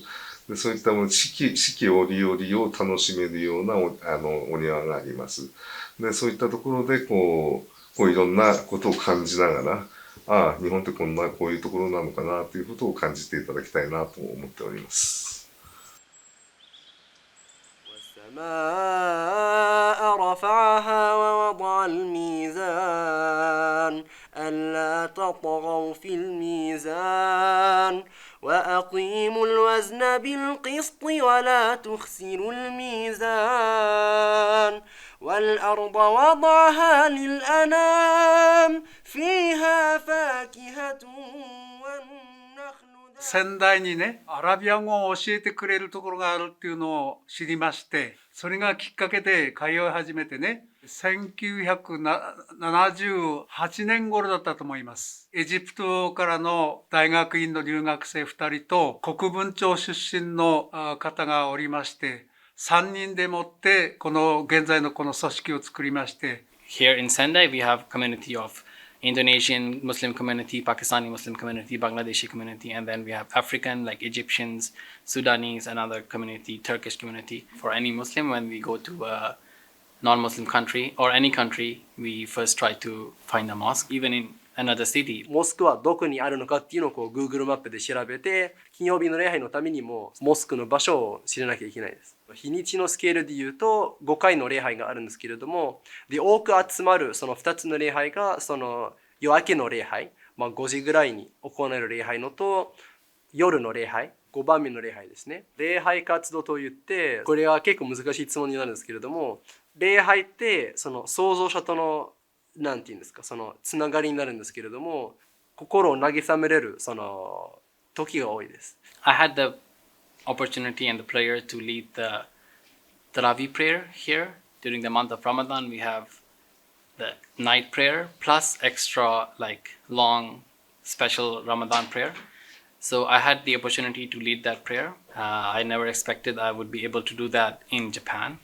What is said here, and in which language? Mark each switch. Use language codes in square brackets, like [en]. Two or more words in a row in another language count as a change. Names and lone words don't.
[ja] でそういった四季折々を楽しめるようなお庭があります。でそういったところでこういろんなことを感じながら、日本ってこういうところなのかなということを感じていただきたいなと思っております。 [ar] والسماء رفعها ووضع الميزان ألا تطغوا في الميزان وأقيموا الوزن بالقسط ولا تخسروا الميزان والأرض وضعها للأنام فيها فاكهة والنخل [ja] 先代にね、アラビア語を教えてくれるところがあるっていうのを知りまして、それがきっかけで通い始めてね、1978年頃だったと思います。エジプトからの大学院の留学生2人と国分町出身の方がおりまして、3人でもって現在のこの組織を作りまして。 [en] Here in Sendai, we have community of Indonesian Muslim community, Pakistani Muslim community, Bangladeshi community, and then we have African like Egyptians, Sudanese, another community, Turkish community. For any Muslim, when we go to a non-Muslim country or any country, we first try to find a mosque, even in another city. [ja] モスクはどこにあるのかっていうのをGoogle マップで調べて、金曜日の礼拝のためにもモスクの場所を知らなきゃいけないです。日にちのスケールで言うと5回の礼拝があるんですけれども、で多く集まるその2つの礼拝がその夜明けの礼拝、5時ぐらいに行われる礼拝のと夜の礼拝、5番目の礼拝ですね。礼拝活動といって、これは結構難しい質問になるんですけれども、礼拝ってその創造者とのなんていうんですか、そのつながりになるんですけれども、心を慰めれるその時が多いです。 [en] I had the opportunity and the prayer to lead the Tarawih prayer here. During the month of Ramadan, we have the night prayer plus extra like long special Ramadan prayer. So I had the opportunity to lead that prayer. I never expected I would be able to do that in Japan.